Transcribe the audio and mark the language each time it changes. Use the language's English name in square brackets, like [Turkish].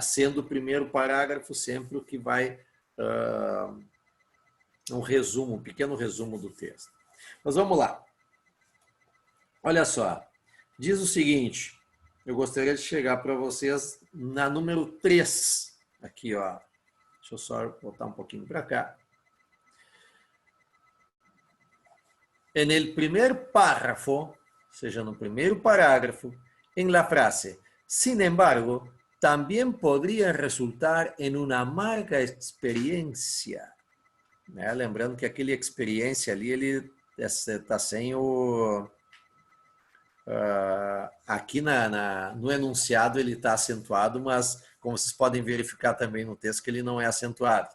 [Portuguese] Sendo o primeiro parágrafo sempre o que vai um pequeno resumo do texto. Mas vamos lá. Olha só, diz o seguinte, eu gostaria de chegar para vocês na número 3, aqui, ó. Deixa eu só botar um pouquinho para cá. [Spanish] En el primer párrafo, [Portuguese] ou seja, no primeiro parágrafo, [Spanish] en la frase, sin embargo, también podría resultar en una amarga experiencia. [Portuguese] Né? Lembrando que aquele experiência ali, ele está sem o... aqui no enunciado ele está acentuado, mas como vocês podem verificar também no texto que ele não é acentuado.